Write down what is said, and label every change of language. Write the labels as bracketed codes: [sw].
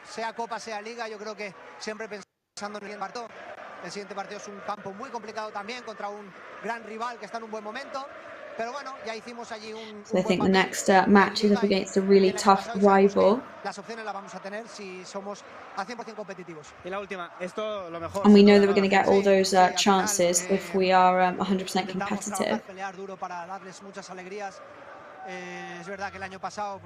[es] Sea Copa, sea Liga, yo creo que siempre pensando en el partido. El siguiente partido es un campo muy complicado también contra un gran rival que está en un buen momento, Pero bueno, ya hicimos allí [en] So I think the next match is up against a really tough rival. [es] Las opciones las vamos a tener si somos al 100% competitivos. Y la última, esto lo mejor. [en] And we know that we're going to get all those chances if we are 100% competitive. [es] Pelear duro para darles muchas alegrías. Es verdad que el año pasado,